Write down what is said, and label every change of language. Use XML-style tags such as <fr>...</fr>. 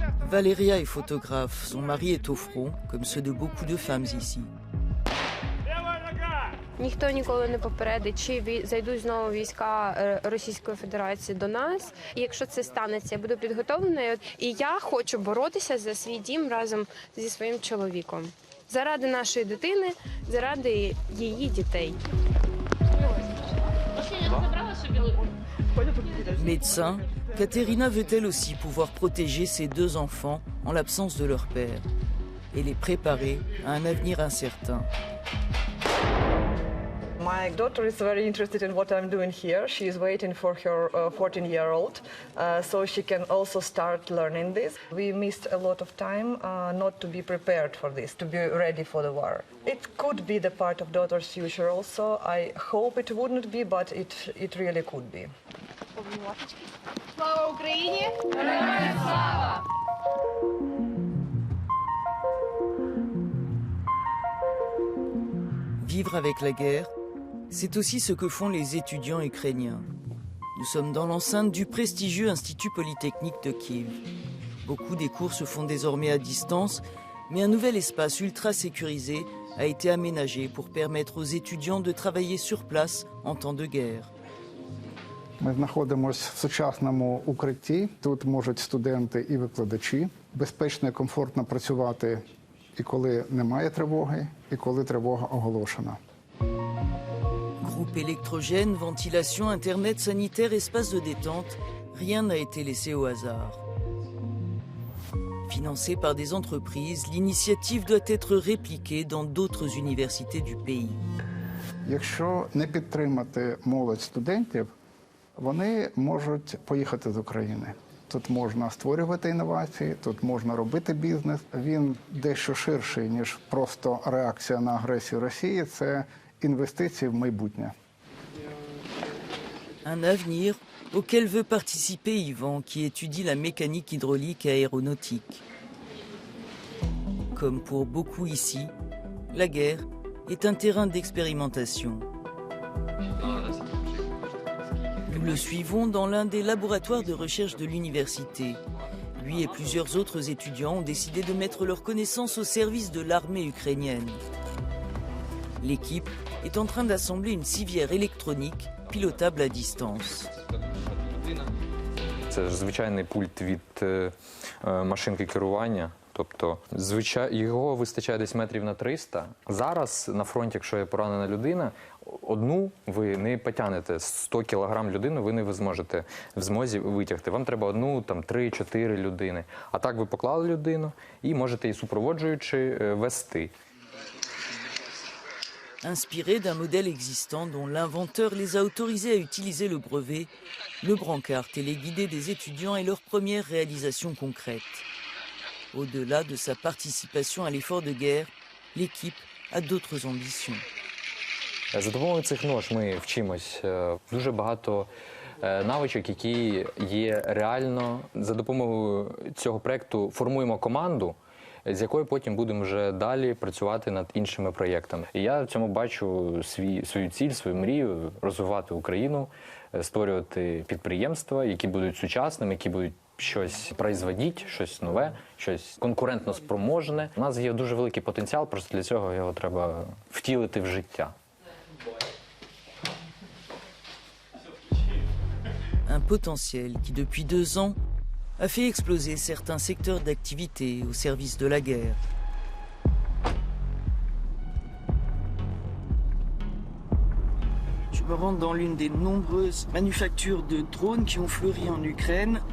<fr>Valéria est photographe, son mari est au front, comme ceux de beaucoup de femmes ici.</fr> <uk>Ніхто ніколи не попередить, чи зайдуть знову війська Російської Федерації до нас. І якщо це станеться, я буду підготовленою. І я хочу боротися за свій дім разом зі своїм чоловіком. Заради нашої дитини, заради її дітей.</uk> <fr>Médecin, Katerina veut elle aussi pouvoir protéger ses 2 enfants en l'absence de leur père et les préparer à un avenir incertain.</fr> <en>My daughter is very interested in what I'm doing here. She is waiting for her 14-year-old, so she can also start learning this. We missed a lot of time not to be prepared for this, to be ready for the war. It could be the part of daughter's future also. I hope it wouldn't be, but it really could be.</en> <uk>Слава Україні! Героям слава!</uk> <fr>Vivre avec la guerre, c'est aussi ce que font les étudiants ukrainiens. Nous sommes dans l'enceinte du prestigieux Institut Polytechnique de Kiev. Beaucoup des cours se font désormais à distance, mais un nouvel espace ultra sécurisé a été aménagé pour permettre aux étudiants de travailler sur place en temps de guerre.</fr> <uk>Ми знаходимося в сучасному укритті. Тут можуть студенти і викладачі безпечно і комфортно працювати і коли немає тривоги, і коли тривога оголошена.</uk> <fr>Groupe électrogène, ventilation, internet sanitaire, espace de détente, rien n'a été laissé au hasard. Financée par des entreprises, l'initiative doit être répliquée dans d'autres universités du pays.</fr> <uk>Якщо не підтримати молодь студентів, вони можуть поїхати з України. Тут можна створювати інновації, тут можна робити бізнес. Він дещо ширший, ніж просто реакція на агресію Росії. Це інвестиції в майбутнє.</uk> <fr>Un avenir auquel veut participer Yvan, qui étudie la mécanique hydraulique et aéronautique. Comme pour beaucoup ici, la guerre est un terrain d'expérimentation. Nous le suivons dans l'un des laboratoires de recherche de l'université. Lui et plusieurs autres étudiants ont décidé de mettre leurs connaissances au service de l'armée ukrainienne. L'équipe est en train d'assembler une civière électronique pilotable à distance.</fr> <uk>Це ж звичайний пульт від машинки керування. Тобто, його вистачає десь метрів на 300. Зараз на фронті, якщо є поранена людина, одну ви не потягнете. 100 кілограм людину ви не зможете в змозі витягти. Вам треба одну, 3-4 людини. А так ви поклали людину і можете її супроводжуючи вести.</uk> <fr>Inspiré d'un modèle existant dont l'inventeur les a autorisés à utiliser le brevet, le brancard téléguidé des étudiants est leur première réalisation concrète. Au-delà de sa participation à l'effort de guerre, l'équipe a d'autres ambitions.</fr> <uk>За допомогою цих нож ми вчимось дуже багато навичок, які є реально. За допомогою цього проєкту формуємо команду, з якою потім будемо вже далі працювати над іншими проєктами. І я в цьому бачу свою ціль, свою мрію – розвивати Україну, створювати підприємства, які будуть сучасними, які будуть щось производити, щось нове, щось конкурентно спроможне. У нас є дуже великий потенціал, просто для цього його треба втілити в життя.</uk> <fr>Un potentiel qui, depuis 2 ans, a fait exploser certains secteurs d'activité au service de la guerre. Je me rends dans l'une des nombreuses manufactures de drones qui ont fleuri en Ukraine.</fr>